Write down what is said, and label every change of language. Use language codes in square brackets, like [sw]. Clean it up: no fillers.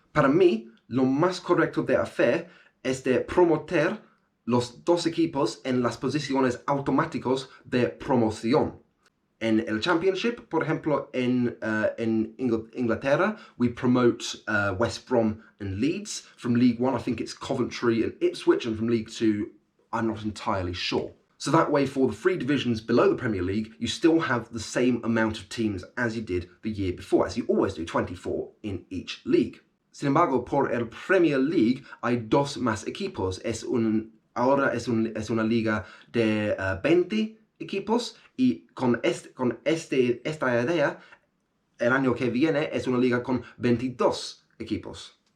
[es] Para mí, lo más correcto de hacer es de promover los dos equipos en las posiciones automáticas de promoción. En el Championship, por ejemplo, en Inglaterra, [en] we promote West Brom and Leeds. From League One, I think it's Coventry and Ipswich, and from League Two, I'm not entirely sure. So that way, for the 3 divisions below the Premier League, you still have the same amount of teams as you did the year before, as you always do, 24 in each league. [es] Sin embargo, por el Premier League, hay 2 más equipos. Ahora es una liga de 20 equipos, y con esta idea, el año que viene es una liga con 22 equipos.